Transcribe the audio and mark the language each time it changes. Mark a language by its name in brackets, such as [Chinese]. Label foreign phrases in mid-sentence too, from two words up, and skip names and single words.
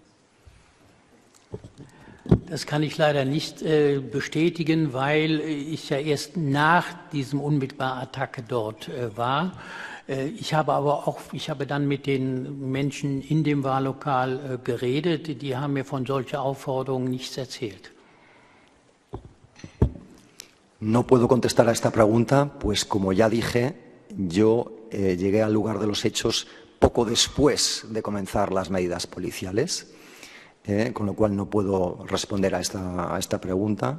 [German] Das kann ich leider nicht bestätigen, weil ich ja erst nach diesem unmittelbaren Attacke dort war. Ich habe dann mit den Menschen in dem Wahllokal geredet. Die haben mir von solchen Aufforderungen nichts erzählt. [Spanish] No puedo contestar a esta pregunta, pues como ya dije, yo llegué al lugar de los hechos poco después de comenzar las medidas policiales. Con lo cual no puedo responder a esta pregunta.